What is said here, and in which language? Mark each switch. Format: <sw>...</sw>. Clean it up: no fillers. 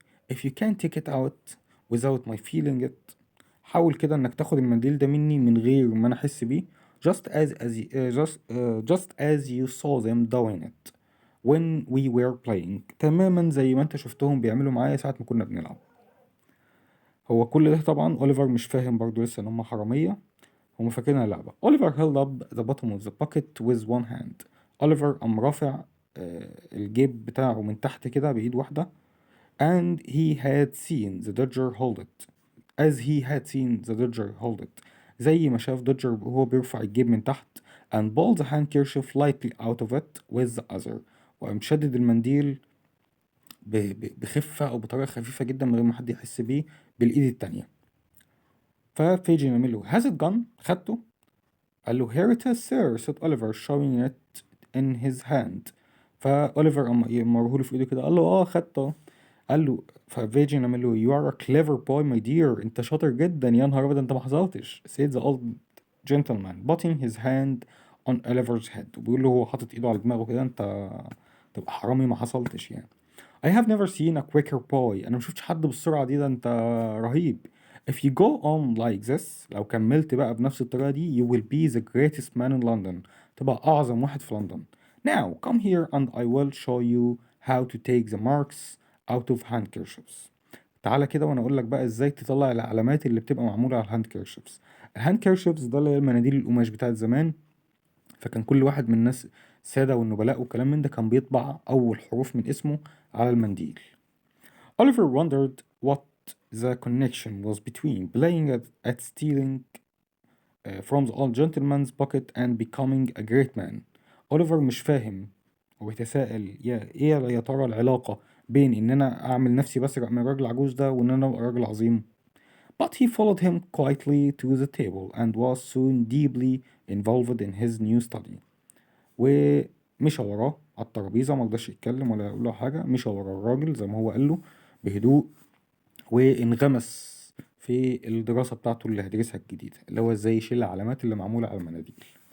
<en>If you can't take it out without my feeling it.</en> <ar>حاول كده إنك تاخد المنديل ده مني من غير ما أنا أحس بيه.</ar> <en>Just as you saw them doing it when we were playing.</en> <ar>تماما زي ما أنت شفتهم بيعملوا معايا ساعة ما كنا بنلعب. هو كل ده طبعا أوليفر مش فاهم برضه لسه إن هما حرامية، هما فاكرينها لعبة.</ar> <en>Oliver held up the bottom of the bucket with one hand.</en> <ar>أوليفر قام رافع الجيب بتاعه من تحت كده بإيد واحدة.</ar> <en>And he had seen the Dodger hold it. As he had seen the Dodger hold it.</en> <ar>زي ما شاف دوجر وهو بيرفع الجيب من تحت.</ar> <en>And pulled the handkerchief lightly out of it with the other.</en> <ar>وقام شدد المنديل بخفة أو بطريقة خفيفة جدا من غير ما حد يحس بيه بالإيد التانية. ففيجي يعمل له</ar> <en>has it gone؟</en> <ar>خدته؟ قال له</ar> <en>here it is sir said Oliver showing it in his hand.</en> <ar>فأوليفر مرهوله في ايده كده قال له خدته. قال له ففيجن عمل له</ar> <en>you are a clever boy my dear.</en> <ar>انت شاطر جدا يا نهار ابيض انت ما حصلتش.</ar> <en>said the old gentleman putting his hand on Oliver's head.</en> <ar>وبيقول له هو حاطط ايده على دماغه كده انت تبقى حرامي ما حصلتش يعني.</ar> <en>I have never seen a quicker boy.</en> <ar>انا ما شفتش حد بالسرعة دي، ده انت رهيب.</ar> <en>If you go on like this</en> <ar>لو كملت بقى بنفس الطريقة دي</ar> <en>you will be the greatest man in London.</en> <ar>تبقى أعظم واحد في لندن.</ar> <en>Now come here and I will show you how to take the marks out of handkerchiefs.</en> <ar>تعالى كده وانا اقول لك بقى ازاي تطلع العلامات اللي بتبقى معمولة على الهاندكيرشيفز. الهاندكيرشيفز ده اللي هي المناديل القماش بتاعت زمان. فكان كل واحد من الناس السادة والنبلاء والكلام من ده كان بيطبع أول حروف من اسمه على المنديل.</ar> <en>Oliver wondered what the connection was between playing at stealing from the old gentleman's pocket and becoming a great man.</en> <ar>أوليفر مش فاهم وبيتساءل يا ترى العلاقة بين إن أنا أعمل نفسي بسرق من الراجل العجوز ده وإن أنا أبقى راجل عظيم.</ar> <en>But he followed him quietly to the table and was soon deeply involved in his new study.</en> <ar>ومشى وراه على الترابيزة، مرضاش يتكلم ولا يقول له حاجة، مشى ورا الراجل زي ما هو قال له بهدوء وانغمس في الدراسة بتاعته اللي هيدرسها الجديدة اللي هو ازاي يشيل العلامات اللي معمولة على المناديل.</ar>